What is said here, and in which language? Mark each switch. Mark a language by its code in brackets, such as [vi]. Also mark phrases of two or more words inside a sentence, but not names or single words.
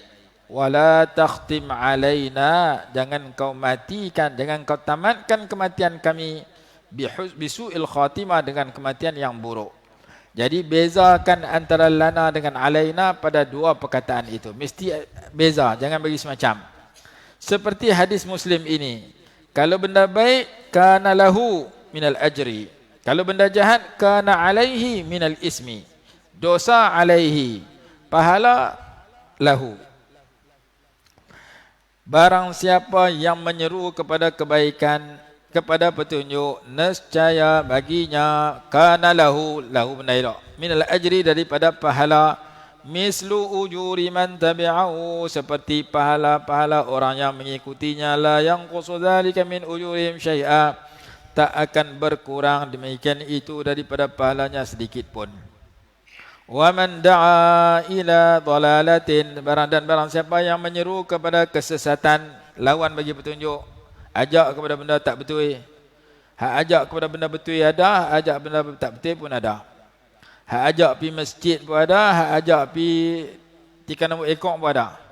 [ar] ولا تختم علينا, [ms] jangan kau matikan, jangan kau tamatkan kematian kami [ar] بسوء الخاتمة, [ms] dengan kematian yang buruk. Jadi bezakan antara lana dengan alaina pada dua perkataan itu. Mesti beza, jangan bagi semacam. Seperti hadis Muslim ini. Kalau benda baik, [ar] كان له من الأجر. [ms] Kalau benda jahat, [ar] كان عليه من الإثم. [ms] Dosa alaihi, pahala lahu. Barang siapa yang menyeru kepada kebaikan, kepada petunjuk, nescaya baginya [ar] كان له [ms] benda itu [ar] من الأجر, [ms] daripada pahala, [ar] مثل أجور من تبعه, [ms] seperti pahala-pahala orang yang mengikutinya, [ar] لا ينقص ذلك من أجورهم شيئا, [ms] tak akan berkurang demikian itu daripada pahalanya sedikit pun. [ar] ومن دعا إلى ضلالة, [ms] barang siapa yang menyeru kepada kesesatan, lawan bagi petunjuk, ajak kepada benda tak betul. Hak ajak kepada benda betul ada, ajak benda tak betul pun ada. Hak ajak pi masjid pun ada, hak ajak pi tikan nombor ekor pun ada.